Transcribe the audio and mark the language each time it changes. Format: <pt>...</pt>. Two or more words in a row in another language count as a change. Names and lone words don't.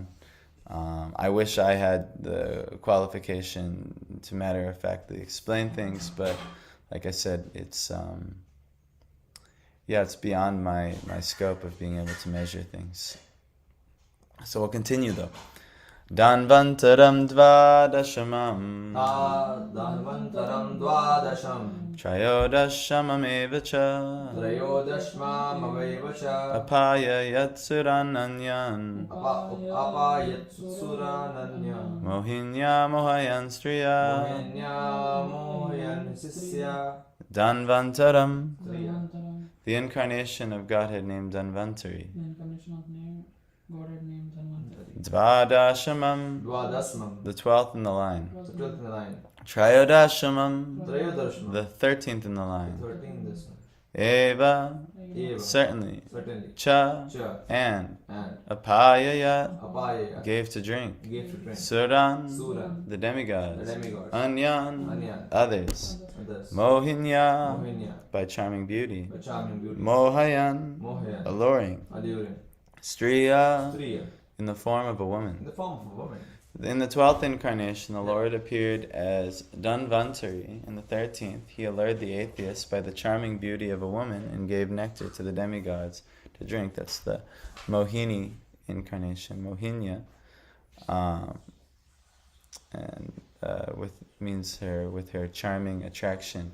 <en>I wish I had the qualification to matter-of-factly explain things, but like I said, it's it's beyond my scope of being able to measure things. So we'll continue though.</en> <sa>धन्वन्तरं द्वादशमम् धन्वन्तरं द्वादशम् त्रयोदशमम् एवच त्रयोदशमम् अवयवच आपाय यत्सुरानन्यान् आपयत्सुरानन्या मोहिन्या मोहयन् स्त्रिया मोहन्या मोहयन् सिस्या Danvantaram, Danvantaram,</sa> <en>the incarnation of Godhead named Danvantari. the incarnation of Godhead named Dhanvantari.</en> <sa>Dvadashamam, Dvadasmam,</sa> <en>the 12th in the line. the 12th in the line. Trayodashamam, Trayodashmam, the 13th in the line. 13th this one.</en> <sa>Eva, Eva,</sa> <en>certainly. certainly.</en> <sa>Cha, Cha,</sa> <en>and and</en> <sa>Apayayat, Apaya,</sa> <en>gave to drink. gave to drink.</en> <sa>Suran, Sura,</sa> <en>the the demigods. demigods.</en> <sa>Anyan, Anyan,</sa> <en>others. others.</en> <sa>Mohinya, Mohinya,</sa> <en>by charming beauty. by charming beauty.</en> <sa>Mohayan, Mohayan,</sa> <en>alluring. alluring.</en> <sa>Striya, Striya,</sa> <en>in the form of a in woman. the form of a woman. In the 12th incarnation, the Lord appeared as Dhanvantari. In the 13th, he allured the atheists by the charming beauty of a woman and gave nectar to the demigods to drink. That's the Mohini incarnation, Mohinya, and means her with her charming attraction.</en>